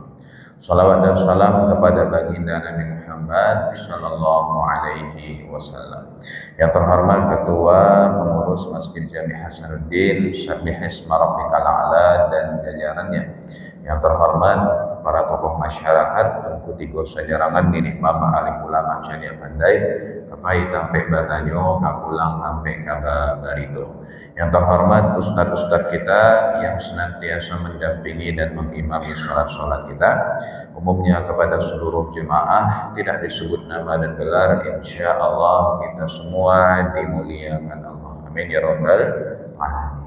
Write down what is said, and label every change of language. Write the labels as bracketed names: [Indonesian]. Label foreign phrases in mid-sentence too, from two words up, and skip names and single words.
[Indonesian] Salawat dan salam kepada baginda Nabi Muhammad [Arabic] صلى الله عليه وسلم. [Indonesian] Yang terhormat Ketua Pengurus Masjid Jami Hasanuddin [Arabic] سبح اسم ربك الأعلى [Indonesian] dan jajarannya. Yang terhormat para tokoh masyarakat Tungku Tigo Sajarangan, [Minangkabau] Ninik Mama Alim Ulama Calia Pandai, Kapai Tampe Batanyo, Kapulang Tampe Kaba Barito. [Indonesian] Yang terhormat ustadz-ustadz kita yang senantiasa mendampingi dan mengimami sholat-sholat kita, umumnya kepada seluruh jemaah, tidak disebut nama dan gelar, [Arabic] إن شاء الله [Indonesian] kita semua dimuliakan Allah. [Arabic] آمين يا رب العالمين.